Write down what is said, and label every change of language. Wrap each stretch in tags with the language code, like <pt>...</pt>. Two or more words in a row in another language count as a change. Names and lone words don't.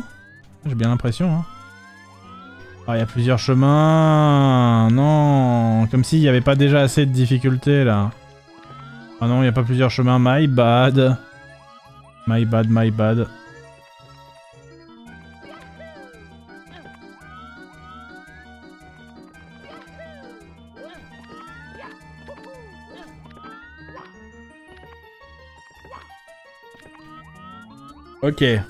<fr>J'ai bien l'impression. Hein. Ah, il y a plusieurs chemins. Non, comme s'il n'y avait pas déjà assez de difficultés là. Ah non, il n'y a pas plusieurs chemins.</fr> <en>My bad. My bad, my bad. Ok.</en>